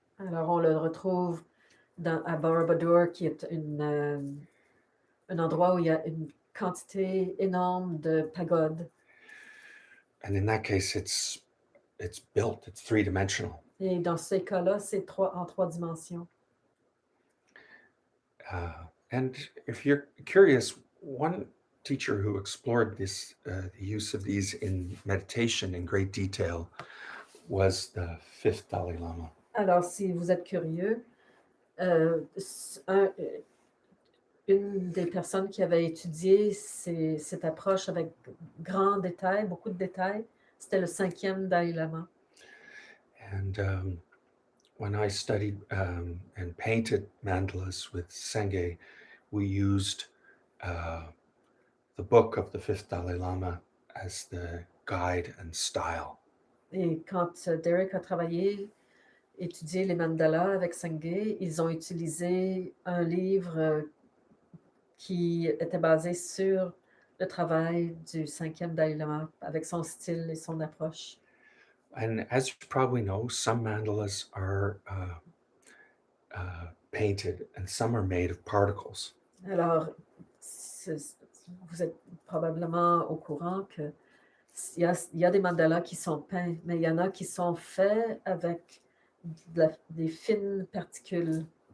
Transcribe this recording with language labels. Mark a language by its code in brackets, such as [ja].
[fr] Alors, on le retrouve à Borobudur, qui est un endroit où il y a une quantité énorme de pagodes. [en] And in that case, it's built, it's three-dimensional. [fr] Et dans ces cas-là, c'est en 3 dimensions. [en] And if you're curious, one teacher who explored this, the use of these in meditation in great detail was the fifth Dalai Lama. [fr] Alors, si vous êtes curieux, une des personnes qui avait étudié cette approche avec grand détail, beaucoup de détails, c'était le 5e Dalai Lama. [en] And when I studied and painted mandalas with Senge, we used the book of the fifth Dalai Lama as the guide and style. [fr] Et quand Derek a étudié les mandalas avec Senge, ils ont utilisé un livre qui était basé sur le travail du 5e Dalai Lama, avec son style et son approche. [en] And as you probably know, some mandalas are painted and some are made of particles. [fr] Alors, vous êtes probablement au courant qu'il y a des mandalas qui sont peints, mais il y en a qui sont faits avec des fines particules.